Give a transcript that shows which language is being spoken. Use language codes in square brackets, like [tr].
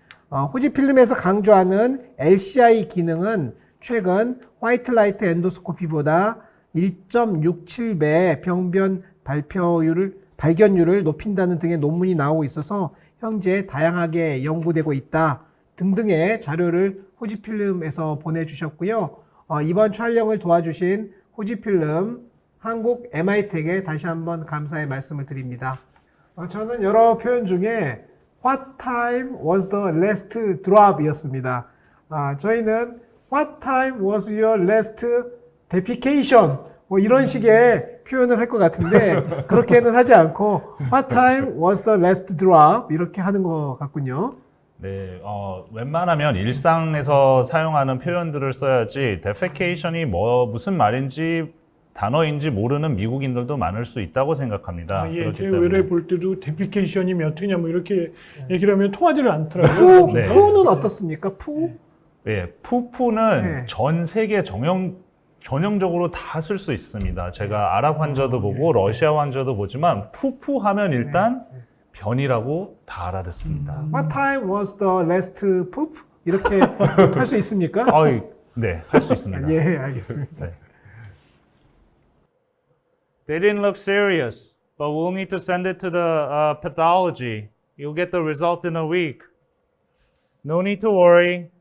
[ko] 후지필름에서 강조하는 LCI 기능은 최근 화이트라이트 엔도스코피보다 1.67배 병변 발견율을 높인다는 등의 논문이 나오고 있어서 현재 다양하게 연구되고 있다 등등의 자료를 후지필름에서 보내주셨고요. 이번 촬영을 도와주신 후지필름 한국 MI텍에 다시 한번 감사의 말씀을 드립니다. 저는 여러 표현 중에 [en] What time was the last drop [ko] 이었습니다. 저희는 [en] What time was your last defecation? [ko] 뭐 이런 식의 표현을 할 것 같은데 그렇게는 하지 않고 [en] What time was the last drop? [ko] 이렇게 하는 것 같군요. 네, 웬만하면 일상에서 사용하는 표현들을 써야지 defecation이 무슨 말인지 단어인지 모르는 미국인들도 많을 수 있다고 생각합니다. 예, 그렇기 제 때문에. 외래 볼 때도 데피케이션이 몇 회냐 뭐 이렇게 얘기를 하면 통하지를 않더라고요. 푸, 푸는 어떻습니까? 푸? 예, 푸푸는 네. 전 세계 전형적으로 다 쓸 수 있습니다. 제가 아랍 환자도 보고 러시아 환자도 보지만 푸푸 하면 일단 변이라고 다 알아듣습니다. [en] What time was the last poop? [ko] 이렇게 할 수 있습니까? 네, 할 수 있습니다. 예, 알겠습니다. 네. [en] They didn't look serious, but we'll need to send it to the pathology. You'll get the result in a week. No need to worry.